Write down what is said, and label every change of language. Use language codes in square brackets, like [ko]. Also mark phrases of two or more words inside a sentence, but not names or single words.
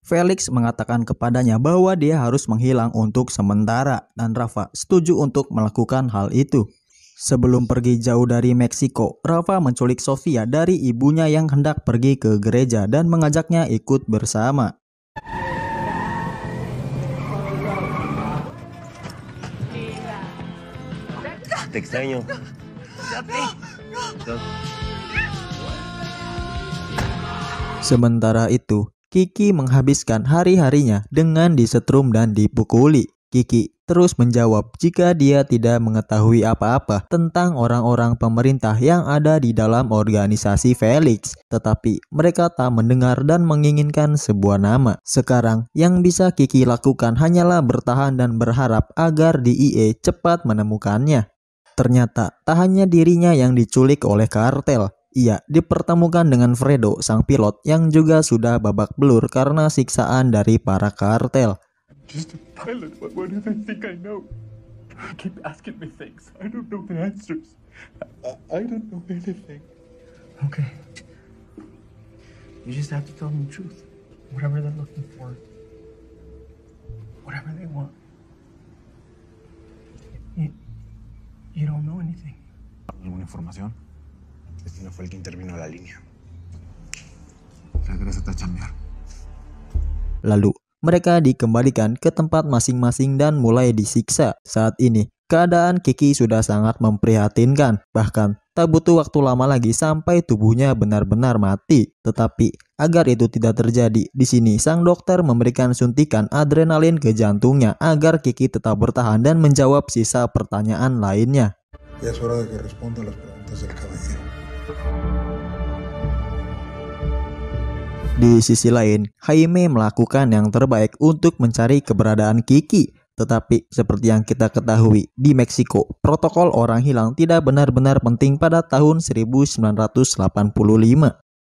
[id] Felix mengatakan kepadanya bahwa dia harus menghilang untuk sementara dan Rafa setuju untuk melakukan hal itu. Sebelum pergi jauh dari Meksiko, Rafa menculik Sofia dari ibunya yang hendak pergi ke gereja dan mengajaknya ikut bersama. [es] Te extraño. [id] Sementara itu, Kiki menghabiskan hari-harinya dengan disetrum dan dipukuli. Kiki terus menjawab jika dia tidak mengetahui apa-apa tentang orang-orang pemerintah yang ada di dalam organisasi Felix. Tetapi mereka tak mendengar dan menginginkan sebuah nama. Sekarang yang bisa Kiki lakukan hanyalah bertahan dan berharap agar DEA cepat menemukannya. Ternyata tak hanya dirinya yang diculik oleh kartel. Ia dipertemukan dengan Fredo, sang pilot yang juga sudah babak belur karena siksaan dari para kartel. [en] Just a pilot. What do they think I know? Keep asking me things. I don't know the answers. I don't know anything. Okay. You just have to tell them the truth. Whatever they're looking for. Whatever they want. You don't know anything. [es] ¿Alguna información? Este no fue el que intervino a la línea. Regrésate a chambear. [id] Lalu mereka dikembalikan ke tempat masing-masing dan mulai disiksa. Saat ini, keadaan Kiki sudah sangat memprihatinkan. Bahkan, tak butuh waktu lama lagi sampai tubuhnya benar-benar mati. Tetapi, agar itu tidak terjadi, di sini sang dokter memberikan suntikan adrenalin ke jantungnya agar Kiki tetap bertahan dan menjawab sisa pertanyaan lainnya. [es] Ya es hora de que responda las preguntas del caballero. [id] Di sisi lain, Jaime melakukan yang terbaik untuk mencari keberadaan Kiki. Tetapi seperti yang kita ketahui, di Meksiko, protokol orang hilang tidak benar-benar penting pada tahun 1985.